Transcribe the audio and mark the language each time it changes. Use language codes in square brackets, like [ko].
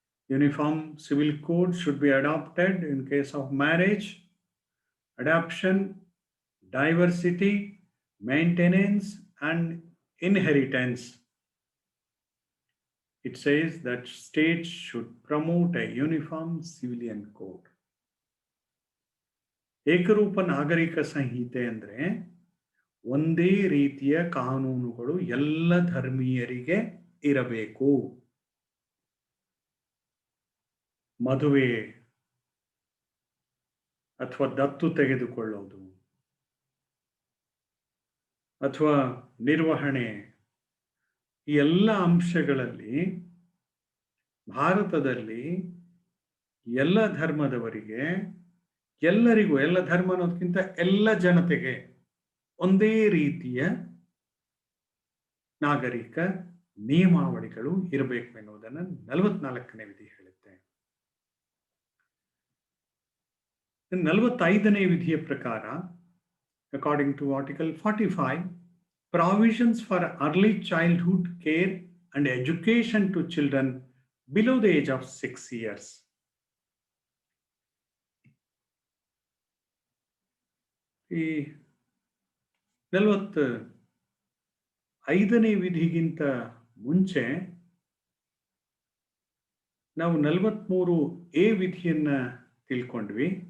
[en] Uniform Civil Code should be adopted in case of marriage, adoption, diversity, maintenance, and inheritance. It says that states should promote a uniform civilian code. [kn] ಏಕರೂಪ ನಾಗರಿಕ ಸಂಹಿತೆ ಅಂದರೆ ಒಂದೇ ರೀತಿಯ ಕಾನೂನುಗಳು ಎಲ್ಲ ಧರ್ಮೀಯರಿಗೆ ಇರಬೇಕು. ಮದುವೆ ಅಥವಾ ದತ್ತು ತೆಗೆದುಕೊಳ್ಳೋದು ಅಥವಾ ನಿರ್ವಹಣೆ, ಈ ಎಲ್ಲ ಅಂಶಗಳಲ್ಲಿ ಭಾರತದಲ್ಲಿ ಎಲ್ಲ ಧರ್ಮದವರಿಗೆ, ಎಲ್ಲರಿಗೂ, ಎಲ್ಲ ಧರ್ಮ ಅನ್ನೋದಕ್ಕಿಂತ ಎಲ್ಲ ಜನತೆಗೆ ಒಂದೇ ರೀತಿಯ ನಾಗರಿಕ ನಿಯಮಾವಳಿಗಳು ಇರಬೇಕು ಎನ್ನುವುದನ್ನು 44ನೇ ವಿಧಿ ಹೇಳುತ್ತೆ. 45ನೇ ವಿಧಿಯ ಪ್ರಕಾರ, [en] According to article 45, provisions for early childhood care and education to children below the age of 6 years. [kn] ಈ 45ನೇ ವಿಧಿಗಿಂತ ಮುಂಚೆ ನಾವು 43A ವಿಧಿಯನ್ನ ತಿಳ್ಕೊಂಡ್ವಿ.